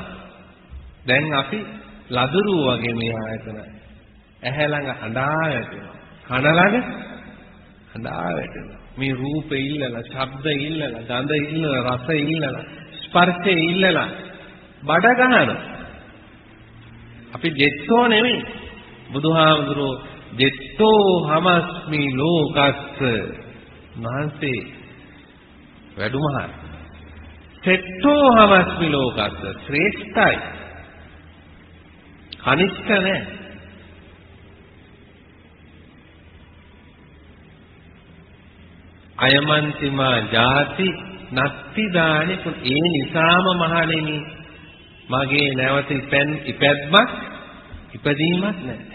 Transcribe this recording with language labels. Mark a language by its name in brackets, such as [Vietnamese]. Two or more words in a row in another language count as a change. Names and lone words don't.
[Sinhala] දැන් අපි ලදරු වගේ මේ ආයතන ඇහැ ළඟ හඬා වැටෙනවා. කන ළඟ හඬා වැටෙනවා. මේ රූපෙ ඉල්ලලා, ශබ්ද ඉල්ලලා, ගඳ ඉල්ලලා, රස ඉල්ලලා, ස්පර්ශය ඉල්ලලා බඩ ගන්නවා. අපි ජෙට්ටෝ නෙමෙයි. බුදුහාමුදුරෝ [Pali] ජෙට්ටෝ හමස්මි ලෝකස්ස [Sinhala] මහන්සේ වැඩුමහල්. [Pali] සෙට්ටෝ හමස්මි ලෝකස්ස ශ්‍රේෂ්ඨයි. [Sinhala] කනිෂ්ඨ නැහැ. [Pali] අයමන්තිමා ජාති නත්ති දානි. [Sinhala] ඒ නිසාම මහණෙනි මගේ නැවත ඉපැද්මක් ඉපදීමක් නැහැ.